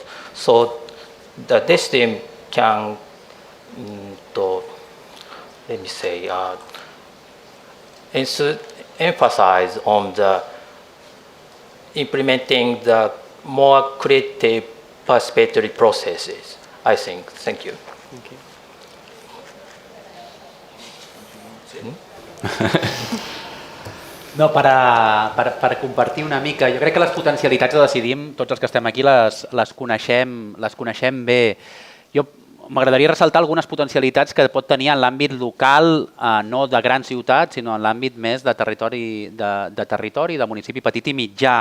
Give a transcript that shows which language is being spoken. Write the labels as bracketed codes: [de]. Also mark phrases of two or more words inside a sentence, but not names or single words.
[en] So the Decidim can, let me say, emphasize on the implementing the more creative participatory processes, I think. Thank you. Thank you. [ca] No, per compartir una mica, jo crec que les potencialitats de Decidim, tots els que estem aquí les coneixem bé. Jo m'agradaria ressaltar algunes potencialitats que pot tenir en l'àmbit local, no de grans ciutats, sinó en l'àmbit més de territori, de municipi petit i mitjà.